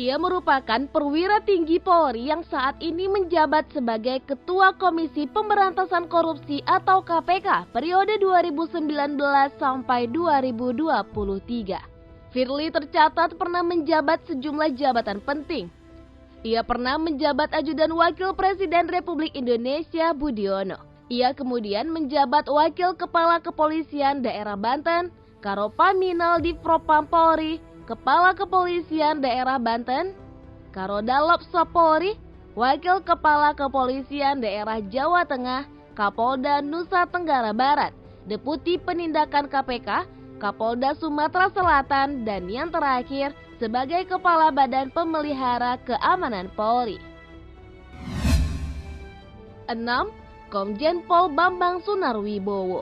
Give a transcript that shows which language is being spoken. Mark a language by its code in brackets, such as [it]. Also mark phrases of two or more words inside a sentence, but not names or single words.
[id] Ia merupakan perwira tinggi Polri yang saat ini menjabat sebagai Ketua Komisi Pemberantasan Korupsi atau KPK periode 2019 sampai 2023. Firly tercatat pernah menjabat sejumlah jabatan penting. Ia pernah menjabat Ajudan Wakil Presiden Republik Indonesia Budiono. Ia kemudian menjabat Wakil Kepala Kepolisian Daerah Banten, Karopaminal di Propam Polri, Kepala Kepolisian Daerah Banten, Karodalop Sapolri, Wakil Kepala Kepolisian Daerah Jawa Tengah, Kapolda Nusa Tenggara Barat, Deputi Penindakan KPK, Kapolda Sumatera Selatan, dan yang terakhir sebagai Kepala Badan Pemelihara Keamanan Polri. 6. Komjen Pol Bambang Sunarwibowo.